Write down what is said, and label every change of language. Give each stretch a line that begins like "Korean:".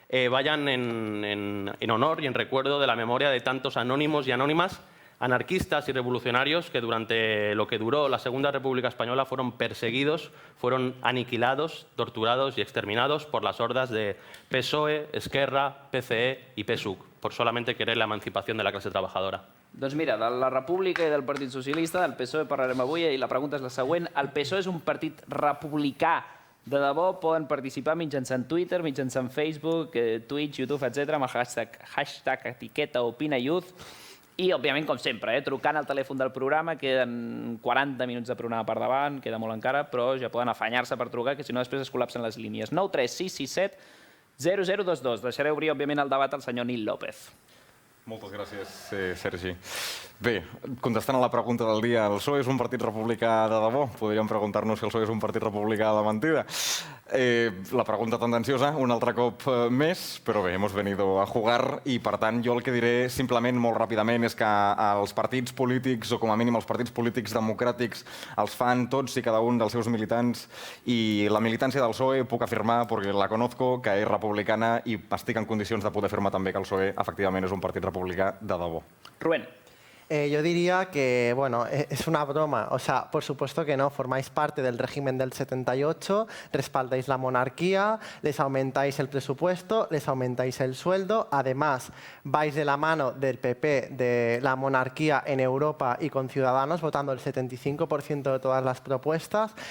Spanish: vayan en honor y en recuerdo de la memoria de tantos anónimos y anónimas, anarquistas y revolucionarios que durante lo que duró la Segunda República Española fueron perseguidos, fueron aniquilados, torturados y exterminados por las hordas de PSOE, Esquerra, PCE i PSUC, por solamente querer la emancipación de la classe trabajadora.
Catalan: Doncs mira, de la República i del Partit Socialista, del PSOE parlarem avui i la pregunta és la següent. El PSOE és un partit republicà de debò? Poden participar mitjançant Twitter, mitjançant Facebook, Twitch, YouTube, etc. amb el hashtag etiqueta OpinaYouth. I, òbviament, com sempre, trucant al telèfon del programa, queden 40 minuts de programa per davant, queda molt encara, però ja poden afanyar-se per trucar, que si no després es col·lapsen les línies. 9 3 6 6 7 0022. Deixaré obrir, òbviament, el debat al senyor Nil López. Moltes gràcies, Sergi. Bé, contestant a la pregunta del dia, ¿el PSOE és un partit republicà de debò? Podríem preguntar-nos si el PSOE és un partit republicà de mentida. La pregunta tendenciosa, un altre cop més, però bé,
Spanish: hemos venido a jugar
Catalan: i, per tant, jo el que diré simplement, molt ràpidament, és que els partits polítics, o com a mínim els partits polítics democràtics, els fan tots i cada un dels seus militants, i la militància del PSOE puc afirmar, perquè
Spanish: la conozco,
Catalan: que és republicana i estic en condicions de poder afirmar també que el PSOE efectivament és un partit republicà de debò. Rubén.
Spanish: Yo diría que, bueno, es una broma. O sea, por supuesto que no. Formáis parte del régimen del 78, respaldáis la monarquía, les aumentáis el presupuesto, les aumentáis el sueldo. Además, vais de la mano del PP, de la monarquía en Europa y con Ciudadanos, votando el 75% de todas las propuestas.